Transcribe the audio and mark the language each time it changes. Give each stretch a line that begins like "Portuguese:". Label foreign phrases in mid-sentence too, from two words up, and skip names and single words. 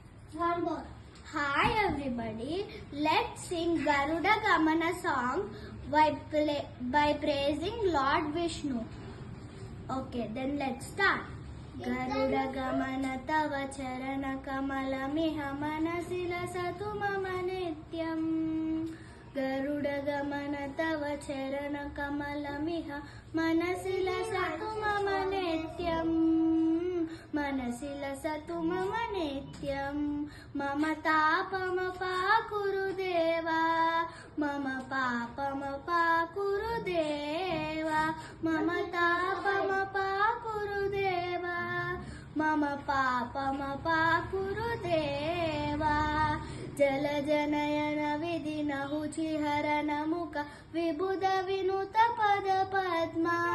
English: Hi everybody, let's sing
Sanskrit: गरुड गमन
English: song by praising Lord Vishnu. Okay, then let's start.
Sanskrit: गरुड गमन तव चरण कमल मिह मनसिल सतु मम नित्यम्. गरुड गमन तव चरण कमल मिह मनसिल सतु मम नित्यम्. మనసిల సతు మమ నిత్యం మమ తాపమ పాకురుదేవా మమ పాపమ పాకురుదేవా మమ తాపమ పాకురుదేవా మమ పాపమ పాకురుదేవా జల జనయన విధి నహుచిహరణ ముఖ విబుధ వినుత పద పద్మా